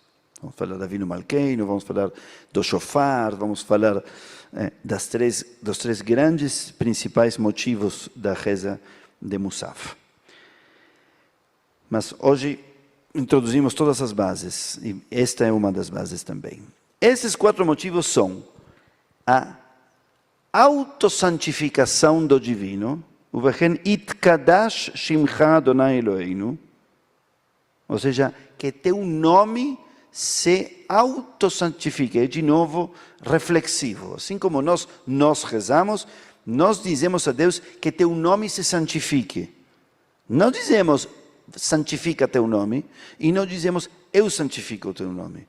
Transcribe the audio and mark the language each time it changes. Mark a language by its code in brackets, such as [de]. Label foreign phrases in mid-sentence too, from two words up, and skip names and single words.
[pt] Vamos falar da Avinu Malkeinu, vamos falar do Shofar, vamos falar dos 3 grandes principais motivos da reza de Musaf. Mas hoje introduzimos todas as bases, e esta é uma das bases também. Esses 4 motivos são a autossantificação do divino, [he] ובכן יתקדש שמך אדוני אלוהינו, [pt] ou seja, que teu nome se autossantifique. De novo, reflexivo. Assim como nós rezamos, nós dizemos a Deus que teu nome se santifique. Não dizemos, santifica teu nome, e não dizemos, eu santifico o teu nome.